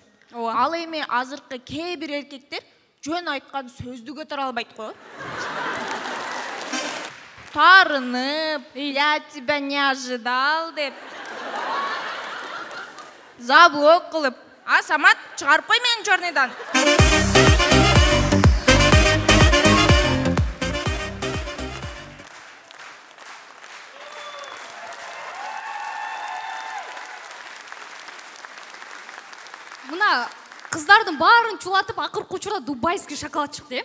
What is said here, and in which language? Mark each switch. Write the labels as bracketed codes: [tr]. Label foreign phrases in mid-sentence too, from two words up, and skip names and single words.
[ky] Ал эми азыркы кээ бир эркектер жөн айткан сөздү көтөрө албайт го. Тарынып, [ru] я тебя не ожидал деп. [ky] Забок кылып. А Самат, чыгарып кой мени черныйдан. Мына кыздардын баарын чулатып, акыркы учурда [ru] дубайский шоколад [ky] чыкты.